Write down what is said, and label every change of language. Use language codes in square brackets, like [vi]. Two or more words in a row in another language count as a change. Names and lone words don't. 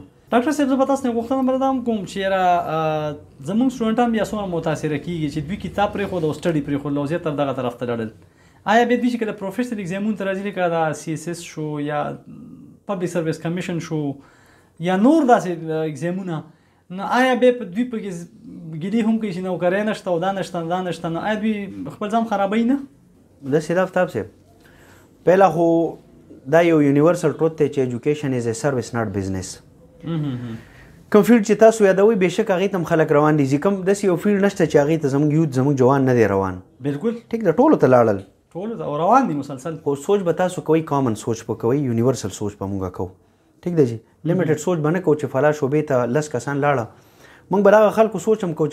[ps] ډاکټر صاحب زه به تاسو نه غوښتنه بردم کوم چې را زموږ سټوډنټان بیا څومره متاثره کیږي چې دوی کتاب پرېښود او سټډي پرېښود او زیاتره دغه طرف ته لاړل آیا بیا دوی چې کله پروفیشنل ایگزامونو ته راځي لکه دا CSS شو یا پبلک سرویس کمیشن شو یا نور داسې ایگزامونه نو آیا بیا دوی پکې ګیلې هم کوي چې نوکرۍ نشته او دا نشته نو آیا دوی خپل ځان خرابوي نه داسې ده افتاب صاحب پهله خو دا یو [en] universal truth [ps] دی چې [en] education is a service not business [ps] کوم فیلډ چې تاسو یادوي بېشک هغې ته هم خلک روان دي ځي کوم داسې یو فیلډ نشته چې هغې ته زموږ یوت زموږ جوان نه دی روان بالکل ټیک ده ټولو ته لاړل ټولو ته او روان دي مسلسل خو سوچ به تاسو کوئ کامن سوچ به کوئ یونیورسل سوچ به مونږ کوو ټیک ده جی لیمیټډ سوچ به نه کوو چې فلا شعبې ته 10 کسان لاړه مونږ به دغه خلکو سوچ هم کوو